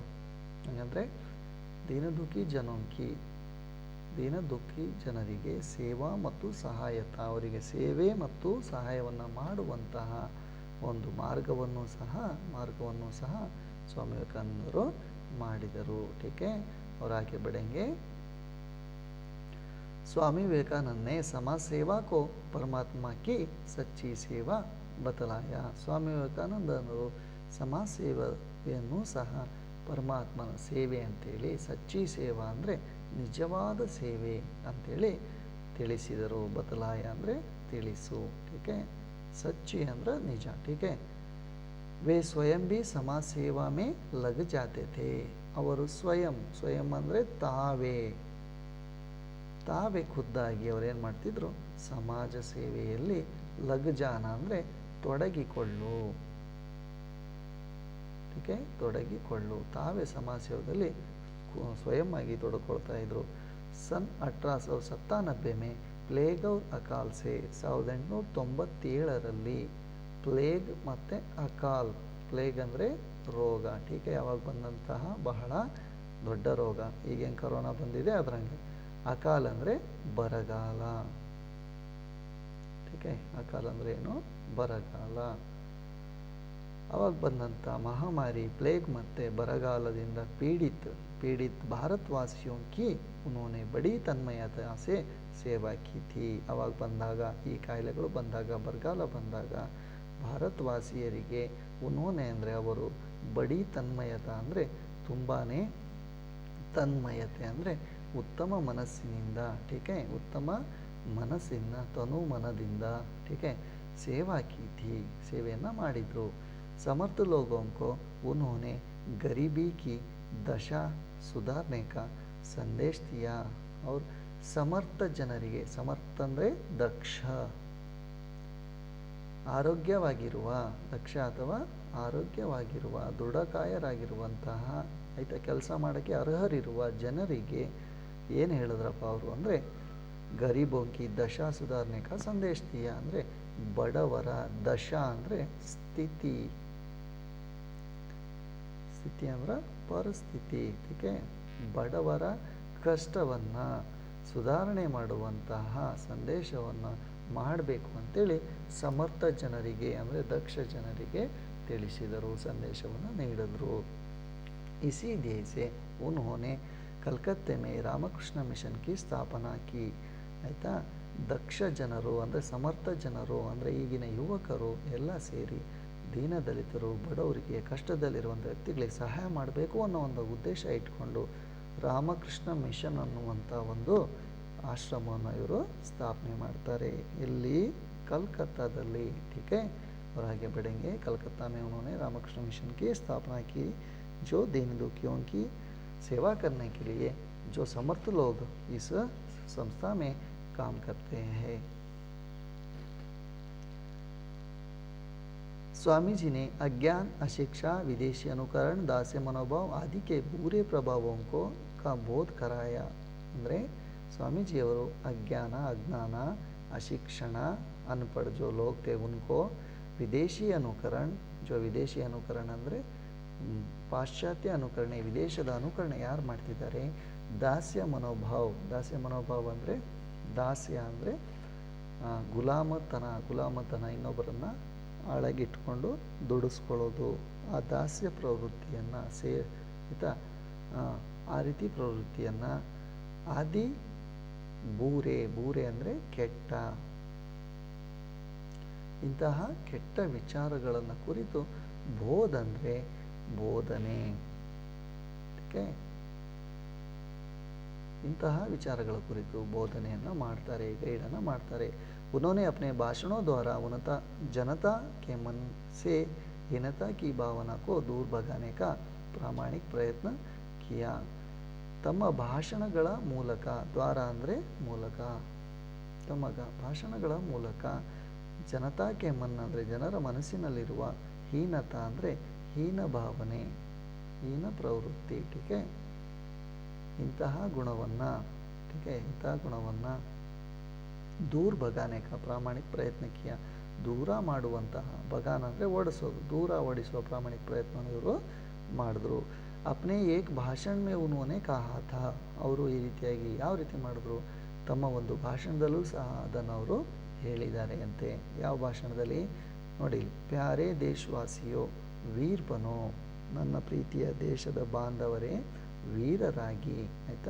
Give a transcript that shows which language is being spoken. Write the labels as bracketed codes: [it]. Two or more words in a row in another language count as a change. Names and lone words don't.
[kn] ಹಾಗಂದರೆ ದೀನದುಃಖಿ ಜನರಿಗೆ ಸೇವಾ ಮತ್ತು ಸಹಾಯತ, ಅವರಿಗೆ ಸೇವೆ ಮತ್ತು ಸಹಾಯವನ್ನು ಮಾಡುವಂತಹ ಒಂದು ಮಾರ್ಗವನ್ನು ಸಹ ಸ್ವಾಮಿ ವಿವೇಕಾನಂದರು ಮಾಡಿದರು. ಟೀಕೆ. [hi] और आगे बढ़ेंगे। स्वामी विवेकानंद ने समाज सेवा को परमात्मा की सच्ची सेवा बतलाया। [kn] ಸ್ವಾಮಿ ವಿವೇಕಾನಂದರು ಸಮಾಜ ಸೇವೆಯನ್ನು ಸಹ ಪರಮಾತ್ಮನ ಸೇವೆ ಅಂತೇಳಿ, ಸಚ್ಚಿ ಸೇವಾ ಅಂದರೆ ನಿಜವಾದ ಸೇವೆ ಅಂತೇಳಿ ತಿಳಿಸಿದರು. ಬತಲಾಯ ಅಂದರೆ ತಿಳಿಸು, [hi] ठीक है, सच्ची [kn] ಅಂದ್ರೆ ನಿಜ, [hi] ठीक है। वे स्वयं भी समाज सेवा में लग जाते थे। [kn] ಅವರು ಸ್ವಯಂ ಅಂದರೆ ತಾವೇ ಖುದ್ದಾಗಿ ಅವರೇನು ಮಾಡ್ತಿದ್ರು, ಸಮಾಜ ಸೇವೆಯಲ್ಲಿ ಲಗ್ಜಾನ ಅಂದರೆ ತೊಡಗಿಕೊಳ್ಳು, [hi] ठीक है, [kn] ತೊಡಗಿಕೊಳ್ಳು, ತಾವೇ ಸಮಾಜ ಸೇವೆಯಲ್ಲಿ ಸ್ವಯಂ ಆಗಿ ತೊಡಕೊಳ್ತಾ ಇದ್ರು। [hi] सन 1897 में प्लेग और अकाल से [kn] 1897ರಲ್ಲಿ ಪ್ಲೇಗ್ ಮತ್ತು ಅಕಾಲ್, ಪ್ಲೇಗ್ ಅಂದರೆ ರೋಗ, [hi] ठीक है, [kn] ಯಾವಾಗ ಬಂದಂತಹ ಬಹಳ ದೊಡ್ಡ ರೋಗ, ಈಗೇನು ಕರೋನಾ ಬಂದಿದೆ ಅದರಂಗೆ। ಅಕಾಲ್ ಅಂದರೆ ಬರಗಾಲ, [hi] ठीक है, [kn] ಅಕಾಲ್ ಅಂದರೆ ಏನು, ಬರಗಾಲ। ಅವಾಗ ಬಂದಂಥ ಮಹಾಮಾರಿ ಪ್ಲೇಗ್ ಮತ್ತು ಬರಗಾಲದಿಂದ [hi] पीड़ित भारतवासियों की उन्होंने बड़ी तन्मयता से सेवा की थी। [kn] ಅವಾಗ ಬಂದಾಗ, ಈ ಕಾಯಿಲೆಗಳು ಬಂದಾಗ, ಬರಗಾಲ ಬಂದಾಗ ಭಾರತವಾಸಿಯರಿಗೆ ಉನ್ಹೋನೆ ಅಂದರೆ ಅವರು, [hi] बड़ी तन्मयता [kn] ಅಂದರೆ ತುಂಬಾ ತನ್ಮಯತೆ ಅಂದರೆ ಉತ್ತಮ ಮನಸ್ಸಿನಿಂದ, [hi] ठीक है, [kn] ಉತ್ತಮ ಮನಸ್ಸಿನ ತನು ಮನದಿಂದ, [hi] ठीक है, ಸೇವಾ की थी, [kn] ಸೇವೆಯನ್ನು ಮಾಡಿದರು। [hi] समर्थ लोगों को उन्होंने गरीबी की दशा सुधारने का संदेश दिया। [kn] और ಸಮರ್ಥ ಜನರಿಗೆ, ಸಮರ್ಥ ಅಂದರೆ ದಕ್ಷ, ಆರೋಗ್ಯವಾಗಿರುವ, ದಕ್ಷ ಅಥವಾ ಆರೋಗ್ಯವಾಗಿರುವ, ದೃಢಕಾಯರಾಗಿರುವಂತಹ, ಆಯಿತಾ, ಕೆಲಸ ಮಾಡೋಕ್ಕೆ ಅರ್ಹರಿರುವ ಜನರಿಗೆ ಏನು ಹೇಳಿದ್ರಪ್ಪ ಅವರು ಅಂದರೆ, [hi] गरीबों की दशा सुधारने का संदेश दिया [kn] ಅಂದರೆ ಬಡವರ, ದಶಾ ಅಂದರೆ ಸ್ಥಿತಿ ಅಂದ್ರೆ ಪರಿಸ್ಥಿತಿ, [hi] ठीक है, [kn] ಬಡವರ ಕಷ್ಟವನ್ನು ಸುಧಾರಣೆ ಮಾಡುವಂತಹ ಸಂದೇಶವನ್ನು ಮಾಡಬೇಕು ಅಂತೇಳಿ ಸಮರ್ಥ ಜನರಿಗೆ ಅಂದರೆ ದಕ್ಷ ಜನರಿಗೆ ತಿಳಿಸಿದರು, ಸಂದೇಶವನ್ನು ನೀಡಿದರು। [hi] इसी ध्येय से उन्होंने कलकत्ते में रामकृष्ण मिशन की स्थापना की। [kn] ಆಯಿತಾ, ದಕ್ಷ ಜನರು ಅಂದರೆ ಸಮರ್ಥ ಜನರು ಅಂದರೆ ಈಗಿನ ಯುವಕರು ಎಲ್ಲ ಸೇರಿ ದೀನದಲಿತರು, ಬಡವರಿಗೆ, ಕಷ್ಟದಲ್ಲಿರುವಂಥ ವ್ಯಕ್ತಿಗಳಿಗೆ ಸಹಾಯ ಮಾಡಬೇಕು ಅನ್ನೋ ಒಂದು ಉದ್ದೇಶ ಇಟ್ಕೊಂಡು ರಾಮಕೃಷ್ಣ ಮಿಷನ್ ಅನ್ನುವಂಥ ಒಂದು ಆಶ್ರಮವನ್ನು ಇವರು ಸ್ಥಾಪನೆ ಮಾಡ್ತಾರೆ। ಇಲ್ಲಿ ಕಲ್ಕತ್ತಾದಲ್ಲಿ, [hi] ठीक है, और आगे बढ़ेंगे। कलकत्ता में उन्होंने रामकृष्ण मिशन की स्थापना की, जो दीन दुखियों की सेवा करने के लिए जो समर्थ लोग इस संस्था में काम करते हैं। स्वामी जी ने अज्ञान, अशिक्षा, विदेशी अनुकरण, दास्य मनोभाव आदि के बुरे प्रभावों को का बोध कराया। [kn] ಅಂದರೆ ಸ್ವಾಮೀಜಿಯವರು [hi] अज्ञान, अज्ञान, अशिक्षण, अनपढ़ जो लोग थे उनको, विदेशी अनुकरण, जो विदेशी अनुकरण [kn] ಅಂದರೆ ಪಾಶ್ಚಾತ್ಯ ಅನುಕರಣೆ, ವಿದೇಶದ ಅನುಕರಣೆ ಯಾರು ಮಾಡ್ತಿದ್ದಾರೆ, ದಾಸ್ಯ ಮನೋಭಾವ ಅಂದರೆ ದಾಸ್ಯ ಅಂದರೆ ಗುಲಾಮತನ, ಇನ್ನೊಬ್ಬರನ್ನು ಆಳಗಿಟ್ಕೊಂಡು ದುಡಿಸ್ಕೊಳ್ಳೋದು, ಆ ದಾಸ್ಯ ಪ್ರವೃತ್ತಿಯನ್ನು ಆಯಿತಾ, ಆ ರೀತಿ ಪ್ರವೃತ್ತಿಯನ್ನು, [hi] आदि बुरे [kn] ಅಂದರೆ ಕೆಟ್ಟ, ಇಂತಹ ಕೆಟ್ಟ ವಿಚಾರಗಳನ್ನು ಕುರಿತು ಬೋಧ ಅಂದರೆ ಬೋಧನೆ, [hi] ठीक है, [kn] ಇಂತಹ ವಿಚಾರಗಳ ಕುರಿತು ಬೋಧನೆಯನ್ನು ಮಾಡ್ತಾರೆ, ಗೈಡನ್ನು ಮಾಡ್ತಾರೆ। [hi] उन्होंने अपने भाषणों द्वारा जनता के मन से हीनता की भावना को दूर भगाने का प्रामाणिक प्रयत्न किया। [kn] ತಮ್ಮ ಭಾಷಣಗಳ ಮೂಲಕ, ದ್ವಾರ ಅಂದರೆ ಮೂಲಕ, ತಮ್ಮ ಭಾಷಣಗಳ ಮೂಲಕ ಜನತಾಕ್ಕೆ ಮನ್ ಅಂದರೆ ಜನರ ಮನಸ್ಸಿನಲ್ಲಿರುವ ಹೀನತ ಅಂದರೆ ಹೀನ ಭಾವನೆ, ಹೀನ ಪ್ರವೃತ್ತಿ, [hi] ठीक है, [kn] ಇಂತಹ ಗುಣವನ್ನು, [hi] ठीक है, [kn] ಇಂತಹ ಗುಣವನ್ನು [hi] दूर भगाने का प्रामाणिक प्रयत्न किया, [kn] ದೂರ ಮಾಡುವಂತಹ, ಭಗಾನ ಅಂದರೆ ಓಡಿಸೋದು, ದೂರ ಓಡಿಸುವ ಪ್ರಾಮಾಣಿಕ ಪ್ರಯತ್ನವನ್ನು ಇವರು ಮಾಡಿದ್ರು। [hi] अपने एक भाषण में उन्होंने कहा था, [kn] ಅವರು ಈ ರೀತಿಯಾಗಿ ಯಾವ ರೀತಿ ಮಾಡಿದ್ರು, ತಮ್ಮ ಒಂದು ಭಾಷಣದಲ್ಲೂ ಸಹ ಅದನ್ನು ಅವರು ಹೇಳಿದ್ದಾರೆ ಅಂತೆ। ಯಾವ ಭಾಷಣದಲ್ಲಿ ನೋಡಿ, [hi] प्यारे देशवासियो वीर बनो, [kn] ನನ್ನ ಪ್ರೀತಿಯ ದೇಶದ ಬಾಂಧವರೇ ವೀರರಾಗಿ, ಆಯಿತಾ.